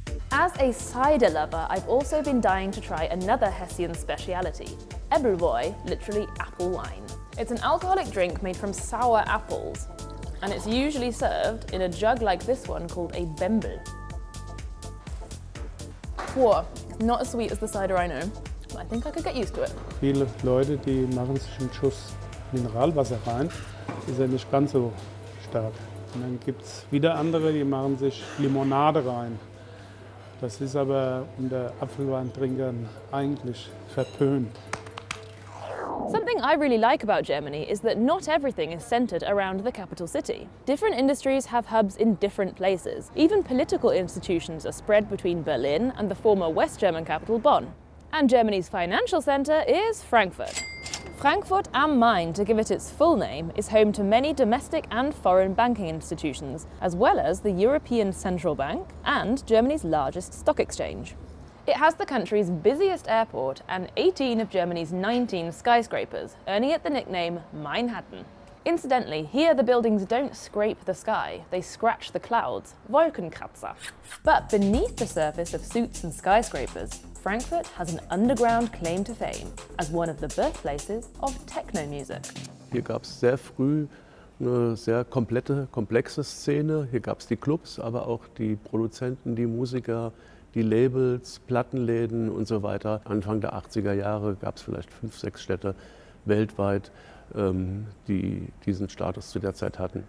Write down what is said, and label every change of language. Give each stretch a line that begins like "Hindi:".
English: As a cider lover, I've also been dying to try another Hessian speciality, Ebbelwoi, literally apple wine. It's an alcoholic drink made from sour apples, and it's usually served in a jug like this one called a Bembel. Whoa, it's not as sweet as the cider I know. I think I could get used to it.
German: Viele Leute, die machen sich einen Schuss Mineralwasser rein. Ist ja nicht ganz so stark. Und dann gibt es wieder andere, die machen sich Limonade rein. Das ist aber unter Apfelweintrinkern eigentlich verpönt.
English: Something I really like about Germany is that not everything is centred around the capital city. Different industries have hubs in different places. Even political institutions are spread between Berlin and the former West German capital Bonn. And Germany's financial centre is Frankfurt. Frankfurt am Main, to give it its full name, is home to many domestic and foreign banking institutions, as well as the European Central Bank and Germany's largest stock exchange. It has the country's busiest airport and 18 of Germany's 19 skyscrapers, earning it the nickname Manhattan. Incidentally, here the buildings don't scrape the sky, they scratch the clouds, Wolkenkratzer. But beneath the surface of suits and skyscrapers, Frankfurt has an underground claim to fame as one of the birthplaces of techno music.
German: Hier gab es sehr früh eine sehr komplexe Szene. Hier gab es die Clubs, aber auch die Produzenten, die Musiker, die Labels, Plattenläden und so weiter. Anfang der 80er Jahre gab es vielleicht 5, 6 Städte weltweit, die diesen Status zu der Zeit hatten.